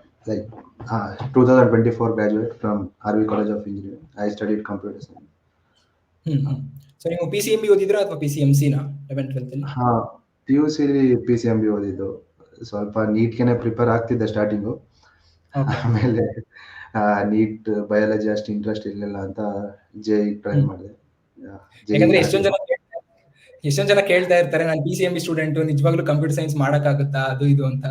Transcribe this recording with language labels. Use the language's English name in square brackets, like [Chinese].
[English] Like 2024 graduate from RV College of Engineering. I studied computer science. [Kannada] So ನೀವು PCMB ಓದಿದ್ರಾ ಅಥವಾ PCMC ನಾ 11th 12th ಅಲ್ಲಿ? PUC PCMB ಓದಿದ್ದು. ಸ್ವಲ್ಪ ನೀಟ್ಗೆನೆ ಪ್ರಿಪೇರ್ ಆಗ್ತಿದ್ದೆ ಸ್ಟಾರ್ಟಿಂಗು. ಆಮೇಲೆ ನೀಟ್ ಬಯಾಲಜಿ ಅಷ್ಟು ಇಂಟ್ರೆಸ್ಟ್ ಇರಲಿಲ್ಲ ಅಂತ JEE ಟ್ರೈ ಮಾಡಿದೆ. ಯಾಕಂದ್ರೆ ಎಷ್ಟೊಂದು ಜನ ಕೇಳ್ತಾ ಇರ್ತಾರೆ, ನಾನು PCMB ಸ್ಟೂಡೆಂಟ್, ನಿಜವಾಗ್ಲೂ ಕಂಪ್ಯೂಟರ್ ಸೈನ್ಸ್ ಮಾಡಕ್ಕಾಗುತ್ತಾ ಅದು ಇದು ಅಂತ.